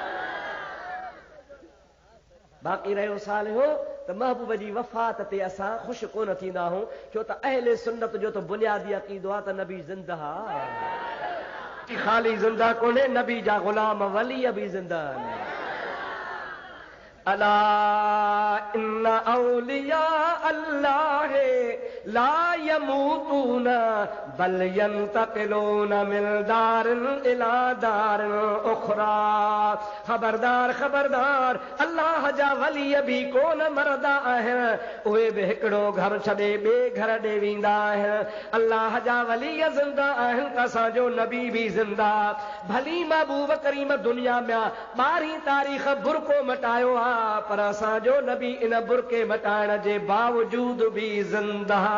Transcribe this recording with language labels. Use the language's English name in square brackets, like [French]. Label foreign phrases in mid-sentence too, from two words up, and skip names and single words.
[Sindhi] बाक़ी रहियो साल हो त महबूब जी वफ़ात ते असां ख़ुशि कोन थींदा आहियूं, छो त अहले सुन्नत जो त बुनियादी अक़ीदो आहे त नबी ज़िंदा ख़ाली ज़िंदा कोन्हे, नबी जा ग़ुलाम वली बि ज़िंदा आहिनि। [Arabic] ألا إن أولياء الله لا يموتون بل ينتقلون من دار إلى دار أخرى. [Sindhi] खबरदार खबरदार, अल्लाह जा वली बि कोन मरदा आहिनि, उहे बि हिकिड़ो घर छॾे ॿिए घर ॾे वेंदा आहिनि। अल्लाह जा वली ज़िंदा आहिनि त असांजो नबी बि ज़िंदा। भली महबूब करीम दुनिया में 12 तारीख़ बुरको मटायो आहे, पर असांजो नबी इन बुरके मटाइण जे बावजूद बि ज़िंदा।